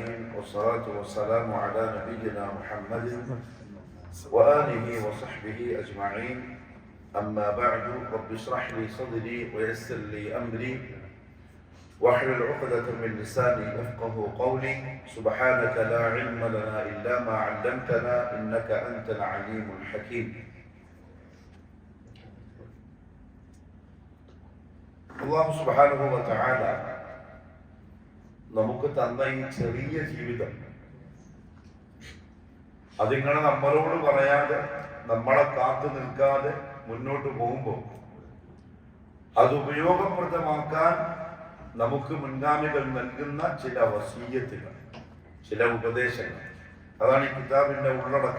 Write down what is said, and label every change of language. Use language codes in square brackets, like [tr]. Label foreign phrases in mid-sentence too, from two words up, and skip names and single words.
[ar] والصلاة والسلام على نبينا محمد وآله وصحبه أجمعين. أما بعد، رب اشرح لي صدري ويسر لي أمري واحلل عقدة من لساني يفقه قولي. سبحانك لا علم لنا إلا ما علمتنا إنك أنت العليم الحكيم. الله سبحانه وتعالى [ml] നമുക്ക് തന്ന ഈ ചെറിയ ജീവിതം അതിങ്ങനെ നമ്മളോട് പറയാതെ, നമ്മളെ കാത്തു നിൽക്കാതെ മുന്നോട്ട് പോകുമ്പോൾ അത് ഉപയോഗപ്രദമാക്കാൻ നമുക്ക് മുൻഗാമികൾ നൽകുന്ന ചില വസീയത്തുകൾ, ചില ഉപദേശങ്ങൾ, അതാണ് ഈ കിതാബിന്റെ ഉള്ളടക്കം.